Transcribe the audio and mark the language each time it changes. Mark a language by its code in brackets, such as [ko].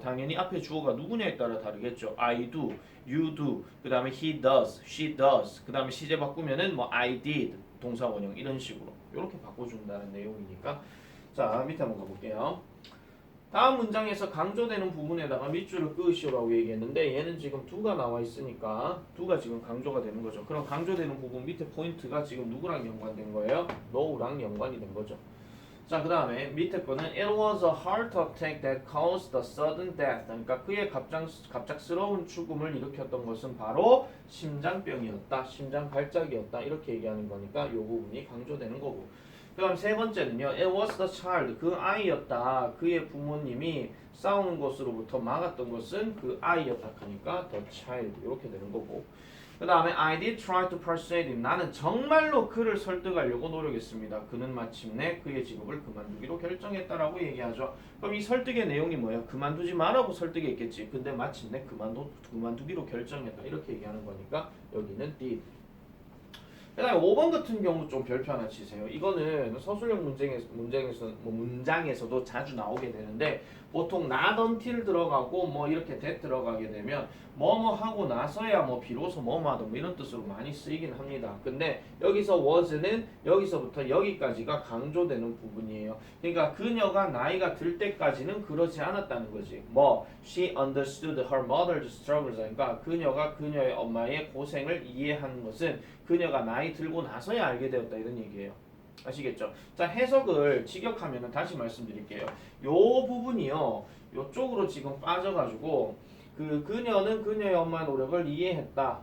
[ko] 당연히 앞에 주어가 누구냐에 따라 다르겠죠. [en] I do, you do, [ko] 그 다음에 [en] he does, she does, [ko] 그 다음에 시제 바꾸면은 뭐 [en] I did, [ko] 동사 원형 이런 식으로 이렇게 바꿔준다는 내용이니까. 자, 밑에 한번 가볼게요. 다음 문장에서 강조되는 부분에다가 밑줄을 그으시오라고 얘기했는데 얘는 지금 do가 나와 있으니까 do가 지금 강조가 되는 거죠. 그럼 강조되는 부분 밑에 포인트가 지금 누구랑 연관된 거예요? know랑 연관이 된 거죠. 자, 그 다음에 밑에 거는 [en] It was a heart attack that caused the sudden death. [ko] 그러니까 그의 갑작스러운 죽음을 일으켰던 것은 바로 심장병이었다, 심장 발작이었다 이렇게 얘기하는 거니까 이 부분이 강조되는 거고. 그 다음 세 번째는요, [en] It was the child. [ko] 그 아이였다. 그의 부모님이 싸우는 것으로부터 막았던 것은 그 아이였다 하니까 [en] the child [ko] 이렇게 되는 거고. 그 다음에 [en] I did try to persuade him. [ko] 나는 정말로 그를 설득하려고 노력했습니다. 그는 마침내 그의 직업을 그만두기로 결정했다라고 얘기하죠. 그럼 이 설득의 내용이 뭐예요? 그만두지 말라고 설득했겠지. 근데 마침내 그만두기로 결정했다. 이렇게 얘기하는 거니까 여기는 did. 그 다음에 5번 같은 경우 좀 별표 하나 치세요. 이거는 서술형 문장에서도 자주 나오게 되는데 보통 not until 들어가고 뭐 이렇게 that 들어가게 되면 뭐뭐 하고 나서야 뭐 비로소 뭐뭐 하다 뭐 이런 뜻으로 많이 쓰이긴 합니다. 근데 여기서 was는 여기서부터 여기까지가 강조되는 부분이에요. 그러니까 그녀가 나이가 들 때까지는 그러지 않았다는 거지. [en] 뭐 she understood her mother's struggles. [ko] 그러니까 그녀가 그녀의 엄마의 고생을 이해한 것은 그녀가 나이 들고 나서야 알게 되었다 이런 얘기예요. 아시겠죠? 자, 해석을 직역하면 다시 말씀드릴게요. 요 부분이요, 요쪽으로 지금 빠져가지고 그녀는 그녀의 엄마의 노력을 이해했다.